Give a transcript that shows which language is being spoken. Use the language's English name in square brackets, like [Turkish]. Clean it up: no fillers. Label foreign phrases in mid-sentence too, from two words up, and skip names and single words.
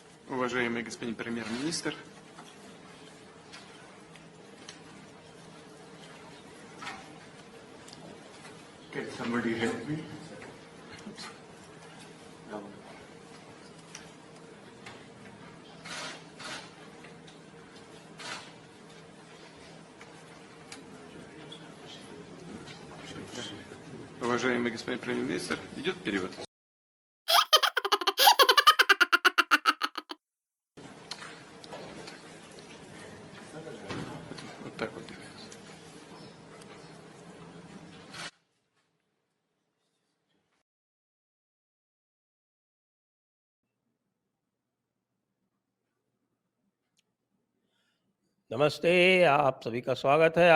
[Russian] Уважаемый господин премьер-министр, [English] Can somebody help me? [Russian] уважаемый господин премьер-министр, идет перевод? Вот так вот. [Hindi] नमस्ते, आप सभी का स्वागत है।